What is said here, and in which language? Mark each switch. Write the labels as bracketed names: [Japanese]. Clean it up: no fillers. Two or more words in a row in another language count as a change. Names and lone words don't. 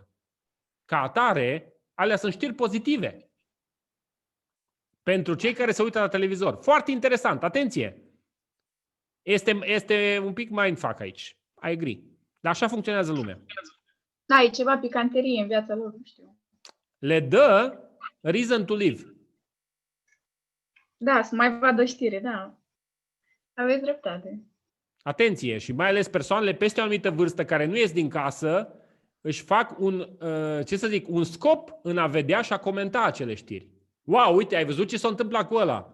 [Romanian] Ca atare, alea sunt știri pozitive. Pentru cei care se uită la televizor. Foarte interesant, atenție! Este un pic mindfuck aici. [English] I agree. [Romanian] Dar așa funcționează lumea. Da, e ceva picanterie în viața lor, nu știu. Le dă [English] reason to live. [Romanian] Da, să mai vadă știre, da. Aveți dreptate. Atenție, și mai ales persoanele peste o anumită vârstă care nu ies din casă, își fac un scop în a vedea și a comenta acele știri. Wow, uite, ai văzut ce s-a întâmplat cu ăla?